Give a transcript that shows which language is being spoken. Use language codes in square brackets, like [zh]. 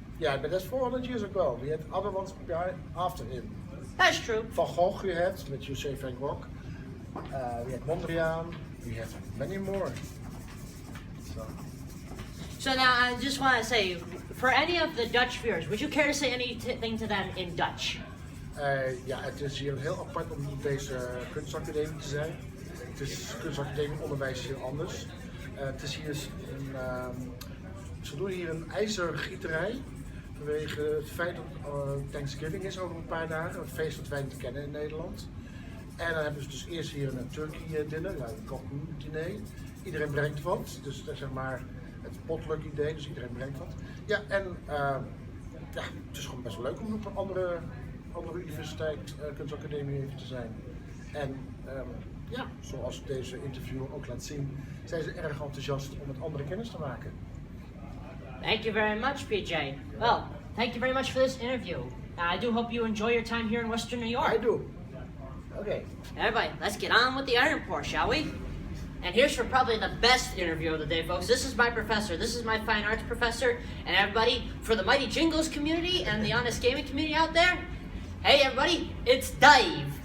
[en] Yeah, but that's 400 years ago. We had other ones after him. That's true. Van Gogh you had, which you say Van Gogh. We had Mondrian. We have many more. So now I just want to say, for any of the Dutch viewers, would you care to say anything to them in Dutch? [nl] Ja, het is hier heel apart om op deze kunstacademie te zijn. Het is kunstacademie onderwijs is heel anders. Het is hier ze doen hier een ijzergieterij. Vanwege het feit dat Thanksgiving is over een paar dagen. Een feest dat wij niet kennen in Nederland. En dan hebben ze dus eerst hier een [en] turkey dinner, [nl] een kalkoen diner. Iedereen brengt wat. Dus dat is zeg maar het potluck idee, dus iedereen brengt wat. Ja, en ja, het is gewoon best wel leuk om op een andere universiteit, kunstacademie even te zijn. En ja, zoals deze interview ook laat zien, zijn ze erg enthousiast om met anderen kennis te maken. [en] Thank you very much, PJ. Well, thank you very much for this interview. I do hope you enjoy your time here in Western New York. I do. Okay. Everybody, let's get on with the iron pour, shall we? And here's for probably the best interview of the day, folks. This is my professor. This is my fine arts professor. And everybody, for the Mighty Jingles community and the Honest Gaming community out there, hey everybody, it's Dave.